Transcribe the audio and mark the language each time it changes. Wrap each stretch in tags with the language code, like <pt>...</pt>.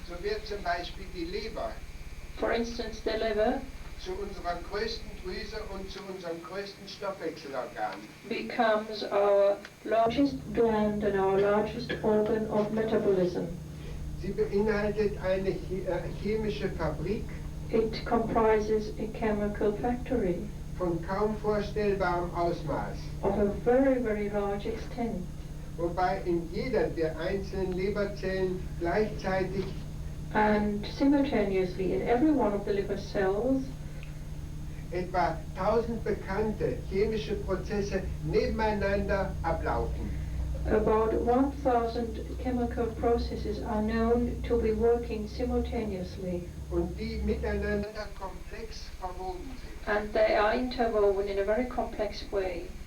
<de>So wird zum Beispiel die Leber</de> <en>For instance, the liver</en> <de>zu unserer größten Drüse und zu unserem größten Stoffwechselorgan.</de> <en>becomes our largest gland and our largest organ of metabolism.</en> <de>Sie beinhaltet eine chemische Fabrik</de> <en>It comprises a chemical factory</en> <de>von kaum vorstellbarem Ausmaß,</de> <en>of a very, very large extent,</en> <de>wobei in jeder der einzelnen Leberzellen gleichzeitig</de> <en>and simultaneously in every one of the liver cells</en> <de>etwa 1000 bekannte chemische Prozesse nebeneinander ablaufen.</de> <en>about 1,000 chemical processes are known to be working simultaneously,</en> <de>Und die miteinander komplex verwoben sind.</de> <en>and they are interwoven in a very complex way.</en>